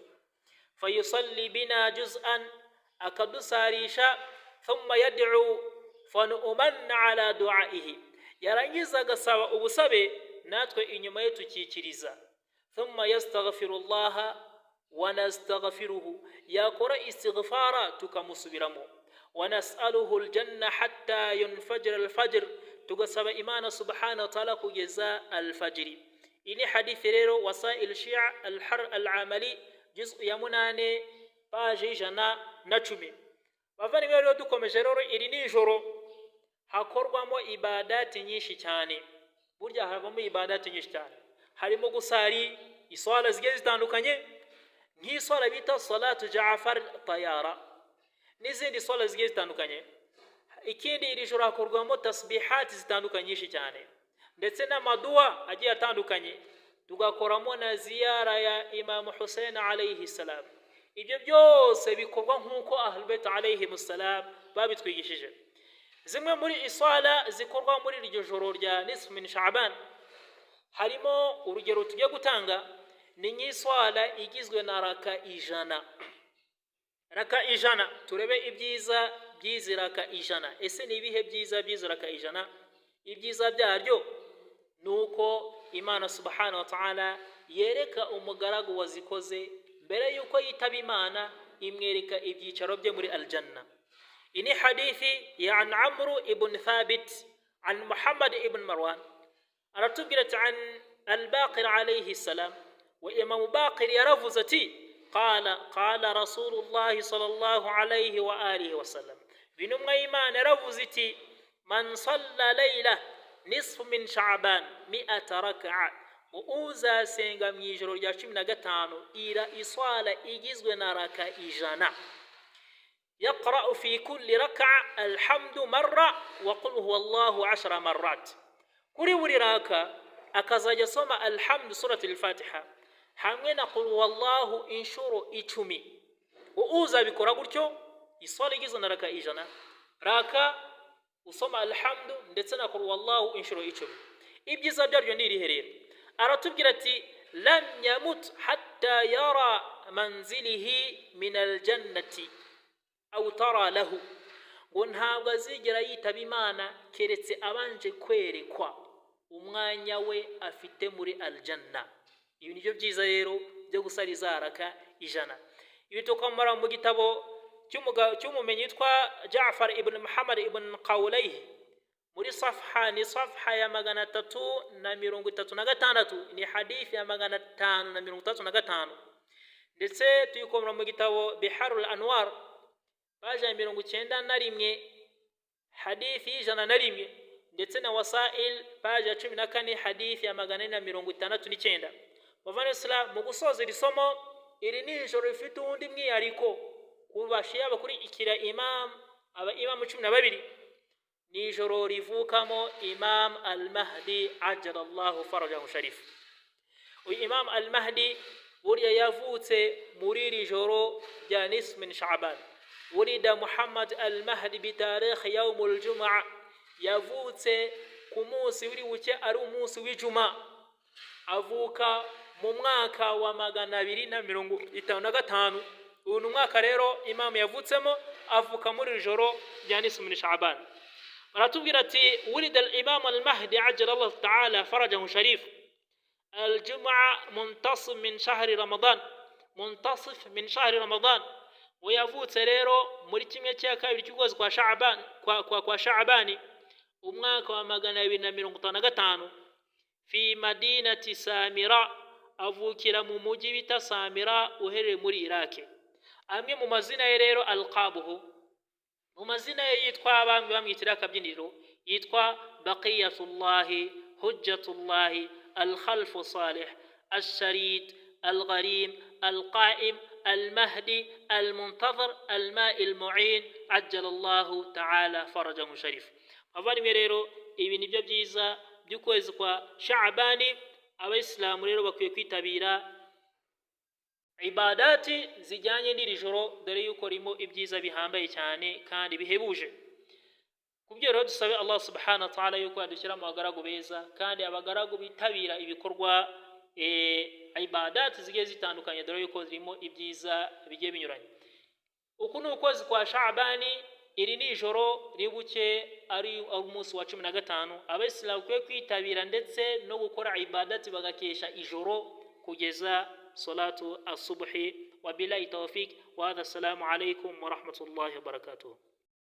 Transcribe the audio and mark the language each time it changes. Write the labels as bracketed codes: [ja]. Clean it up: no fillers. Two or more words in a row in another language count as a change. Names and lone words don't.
[ar] فيصلي بنا جزءا, akadusarisha. ثم يدعو فنؤمن على دعائه, [rw] yarangiza agasaba ubusabe natwe inyuma ye tukikiriza. [ar] ثم يستغفر الله ونستغفره, [rw] yakora istighfara tukamusubiramo. [ar] ونسأله الجنة حتى ينفجر الفجر, [rw] tugasaba Imana [ar] سبحانه وتعالى [rw] kugeza al-fajri. Ini hadithi rero wasail shi'a al-har al-amali juz'u ya 8 page 110. Bavandimwe rero dukomeje rero, iri ni ijoro hakorwamo ibadati nyinshi cyane. Burya havamo ibadati nyinshi cyane, harimo gusari iswala zigiye zitandukanye nk'iswala bita salatu Ja'far Tayara n'izindi swala zigiye zitandukanye. Ikindi iri joro hakorwamo tasbihati zitandukanye nyinshi cyane, ndetse n'amadua agiye atandukanye. Tugakoramo na ziyara ya Imam Hussein [ar] عليه السلام. [rw] Ibyo byose bikorwa nkuko [ar] أهل البيت عليه السلام [rw] babitwigishije. Zimwe muri iswala zikorwa muri iryo joro rya [ar] نصف من شعبان, [rw] harimo urugero tugiye gutanga ni nk'iswala igizwe na raka 100. Raka 100, turebe ibyiza by'izi raka 100. Ese ni ibihe byiza by'izi raka 100? Ibyiza byaryo nuko Imana [ar] سبحانه وتعالى [rw] yereka umugaragu wazikoze mbere yuko yitaba Imana, imwereka ibyicaro bye muri aljanna. Ini hadithi ya an Amr ibn Thabit an Muhammad ibn Marwan aratubwira an al-Baqir [ar] عليه السلام, [rw] wa Imam Baqir yaravuze ati [ar] قال رسول الله صلى الله عليه وآله وسلم, [rw] binumwa Imana yaravuze iti [ar] من صلى ليلة نصف من شعبان 100 ركعة, [rw] uza senga mu ijoro rya 15 ira iswala igizwe na raka 100. [ar] يقرأ في كل ركعة الحمد مرة وقل هو الله 10 مرات. [rw] kuri buri raka akazajya soma alhamdu surati al-Fatiha hamwe na [ar] قل هو الله [rw] inshuro 10. Uza bikora gutyo iswala igizwe na raka 100, raka usoma alhamdu ndetse na [ar] قل هو الله [rw] inshuro 10. Ibyiza byaryo ni iriherero. Aratubwira ati [ar] لم يمت حتى يرى منزله من الجنة أو ترى له, [rw] ngo ntabwo azigera yitaba Imana keretse abanje kwerekwa umwanya we afite muri aljanna. Ibi nibyo byiza rero byo gusariza raka 100. Ibi tukamara mu gitabo cy'umumenyi witwa Ja'far ibn Muhammad ibn Qawlayh muri safha ni safha ya 336, ni hadithi ya 535, ndetse tuyikomera mu gitabo Biharul Anwar page 91, hadithi 101, ndetse na wasail page 14 hadithi ya 469. Bavana Islam, mu gusoza iri somo, iri ni ijoro rifite undi mwihariko kubashia bakuri ikira imam 12, ni ijoro rivukamo Imam al-Mahdi [ar] عجل الله فرجه الشريف. [rw] Uyu Imam al-Mahdi buriya yavutse muri iri joro rya [ar] نصف من شعبان. ولد محمد المهدي بتاريخ يوم الجمعة, [rw] yavutse ku munsi wiri buke ari umunsi w'Ijuma, avuka mu mwaka wa 255. Uyu mwaka rero Imam yavutsemo avuka muri iri joro rya [ar] نصف من شعبان. [rw] Aratubwira ati [ar] ولد الإمام المهدي عجل الله تعالى فرجه الشريف الجمعة منتصف من شهر رمضان منتصف من شهر رمضان, [rw] we yavutse rero muri kimwe cya kabiri cy'ukwezi kwa Sha'ban kwa Sha'bani umwaka wa 255 [ar] في مدينة سامراء, [rw] avukira mu mujyi bita Samira uherereye muri Iraki. Amwe mu mazina ye rero alqabuhu, mu mazina ye yitwa abami bamwitira akabyiniro, yitwa Baqiyatullahi, Hujjatullahi, Al-Khalfu Salih, Al-Sharid, Al-Gharim, Al-Qa'im, Al-Mahdi, Al-Muntazir, [ar] الماء المعين عجل الله تعالى فرجه الشريف. [rw] Abavandimwe rero ibi nibyo byiza by'ukwezi kwa Sha'bani. Abayisilamu rero bakwiye kwitabira ibadati zijyanye n'iri joro, dore yuko rimo ibyiza bihambaye cyane kandi bihebuje. Kubyo rero dusabe Allah [ar] سبحانه وتعالى [rw] yuko adushyira mu bagaragu beza, kandi abagaragu bitabira ibikorwa ibadati zigiye zitandukanye, dore yuko zirimo ibyiza bigiye binyuranye. Uku ni ukwezi kwa Sha'bani, iri ni ijoro ribuke ari umunsi wa 15. Abayisilamu bakwiye kwitabira ndetse no gukora ibadati bagakesha ijoro kugeza [ar] صلاة الصبح. وبالله التوفيق وهذا. السلام عليكم ورحمة الله وبركاته.